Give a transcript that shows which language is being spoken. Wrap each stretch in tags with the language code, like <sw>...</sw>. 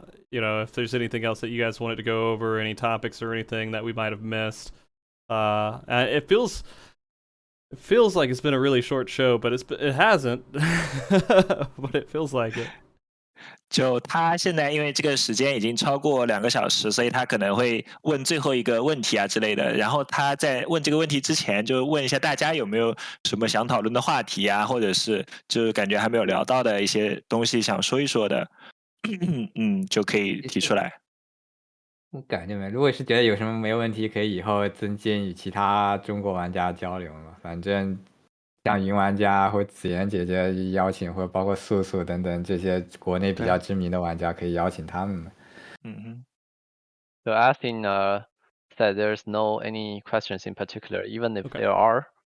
<en>If there's anything else that you guys wanted to go over, any topics or anything that we might have missed. It feels like it's been a really short show, but it hasn't. But it feels like it.</en> <zh>就他现在因为这个时间已经超过2个小时，所以他可能会问最后一个问题啊之类的。然后他在问这个问题之前，就问一下大家有没有什么想讨论的话题啊，或者是就是感觉还没有聊到的一些东西想说一说的，就可以提出来。感觉没，如果是觉得有什么没问题，可以以后增进与其他中国玩家交流嘛。反正像云玩家或子妍姐姐邀请，或者包括素素等等这些国内比较知名的玩家，可以邀请他们嘛。</zh> <en>So Athin said there's no any questions in particular, even if there are.</en>